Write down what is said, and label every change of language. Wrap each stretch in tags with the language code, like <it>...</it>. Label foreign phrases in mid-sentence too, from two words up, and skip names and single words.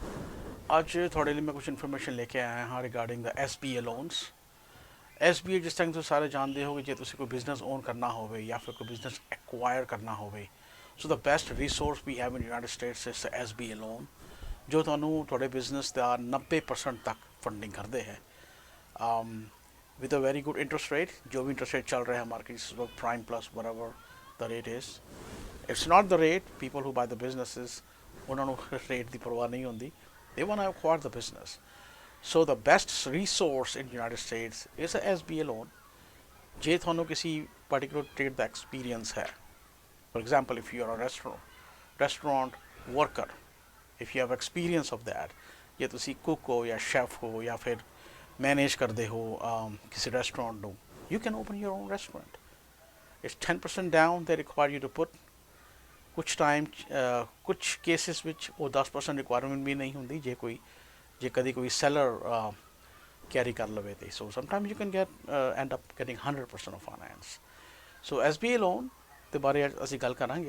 <pa>ਅੱਜ ਤੁਹਾਡੇ ਲਈ ਮੈਂ ਕੁਝ ਇਨਫੋਰਮੇਸ਼ਨ ਲੈ ਕੇ ਆਇਆ ਹਾਂ</pa> <en>regarding the SBA loans.</en> <pa>SBA ਜਿਸ ਤਰ੍ਹਾਂ ਤੁਸੀਂ ਸਾਰੇ ਜਾਣਦੇ ਹੋ ਕਿ ਜੇ ਤੁਸੀਂ ਕੋਈ</pa> <en>business own</en> <pa>ਕਰਨਾ ਹੋਵੇ ਜਾਂ ਫਿਰ ਕੋਈ</pa> <en>business acquire</en> <pa>ਕਰਨਾ ਹੋਵੇ,</pa> <en>so the best resource we have in United States is SBA loan,</en> <pa>ਜੋ ਤੁਹਾਨੂੰ ਤੁਹਾਡੇ ਬਿਜ਼ਨਸ ਦਾ 90% ਤੱਕ ਫੰਡਿੰਗ ਕਰਦੇ ਹੈ</pa> <en>with a very good interest rate।</en> <hi>जो भी</hi> <en>interest rate</en> <hi>चल रहा है</hi> <en>market prime plus whatever the rate is, it's not the rate। people who buy the businesses</en> <pa>ਉਹਨਾਂ ਨੂੰ ਰੇਟ ਦੀ ਪਰਵਾਹ ਨਹੀਂ ਹੁੰਦੀ,</pa> <en>they want to acquire the business। so the best resource in United States is a SBA loan।</en> <pa>ਜੇ ਤੁਹਾਨੂੰ ਕਿਸੇ</pa> <en>particular trade</en> <pa>ਦਾ experience ਹੈ,</pa> <en>for example if you are a restaurant worker, if you have experience of that,</en> <pa>ਜੇ ਤੁਸੀਂ cook ਹੋ ਜਾਂ chef ਹੋ ਜਾਂ ਫਿਰ</pa> <hi>मैनेज करते हो किसी रेस्टोरेंट</hi> <pa>ਨੂੰ,</pa> <en>you can open your own restaurant। it's 10% down they require you to put।</en> <pa>ਕੁਛ ਟਾਈਮ ਕੁਛ ਕੇਸਿਸ ਵਿੱਚ ਉਹ 10% ਰਿਕੁਆਇਰਮੈਂਟ ਵੀ ਨਹੀਂ ਹੁੰਦੀ ਜੇ ਕਦੀ ਕੋਈ</pa> <en>seller carry</en> <pa>ਕਰ ਲਵੇ ਤੇ</pa> <en>so sometime you can get and up getting 100% of finance.</en> <pa>ਸੋ SBA ਲੋਨ ਦੇ ਬਾਰੇ ਅਸੀਂ ਗੱਲ ਕਰਾਂਗੇ।</pa>